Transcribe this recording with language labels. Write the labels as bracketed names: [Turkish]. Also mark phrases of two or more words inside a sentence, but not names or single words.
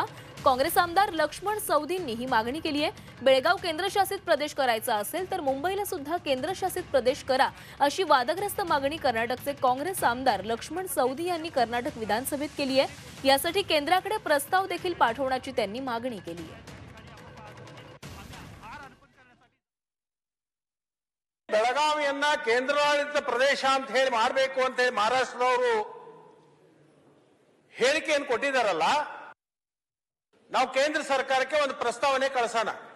[Marathi] काँग्रेस आमदार लक्ष्मण सवदींनी ही मागणी केली आहे। बेळगाव केंद्रशासित प्रदेश करायचा असेल तर मुंबईला सुद्धा केंद्रशासित प्रदेश करा अशी वादग्रस्त मागणी कर्नाटकचे काँग्रेस आमदार लक्ष्मण सवदी यांनी कर्नाटक विधानसभेत केली आहे। यासाठी केंद्राकडे प्रस्ताव देखील पाठवण्याची त्यांनी मागणी केली आहे। [Kannada] ಬೆಳಗಾವಿಯನ್ನ ಕೇಂದ್ರಾಡಳಿತ ಪ್ರದೇಶ ಅಂತ ಹೇಳಿ ಮಾಡಬೇಕು ಅಂತ ಹೇಳಿ ಮಹಾರಾಷ್ಟ್ರದವರು ಹೇಳಿಕೆಯನ್ನು ಕೊಟ್ಟಿದ್ದಾರಲ್ಲ, ನಾವು ಕೇಂದ್ರ ಸರ್ಕಾರಕ್ಕೆ ಒಂದು ಪ್ರಸ್ತಾವನೆ ಕಳಿಸೋಣ।